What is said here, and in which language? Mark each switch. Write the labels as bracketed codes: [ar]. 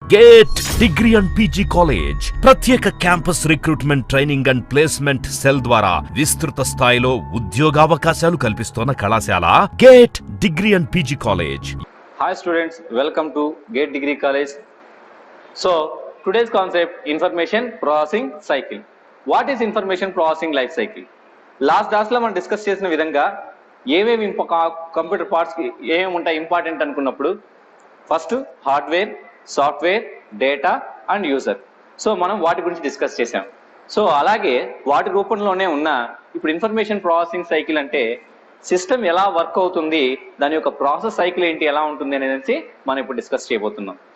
[te] Gate degree and PG college ప్రత్యేక campus recruitment training and placement cell ద్వారా విస్తృత స్థాయిలో ఉద్యోగావకాశాలు కల్పిస్తున్న కళాశాల gate degree and PG college. [en] Hi students, welcome to Gate Degree College. So today's concept, information processing cycle. What is information processing life cycle? [te] Last క్లాస్లో మనం discuss చేసిన విధంగా ఏమేమి కంప్యూటర్ పార్ట్స్ ఏమేమి ఉంటాయి ఇంపార్టెంట్ అనుకున్నప్పుడు first hardware, software, data and user. So మనం వాటి గురించి డిస్కస్ చేసాం. సో అలాగే వాటి రూపంలోనే ఉన్న ఇప్పుడు ఇన్ఫర్మేషన్ ప్రాసెసింగ్ సైకిల్ అంటే సిస్టమ్ ఎలా వర్క్ అవుతుంది, దాని యొక్క ప్రాసెస్ సైకిల్ ఏంటి, ఎలా ఉంటుంది అనేది మనం ఇప్పుడు డిస్కస్ చేయబోతున్నాం.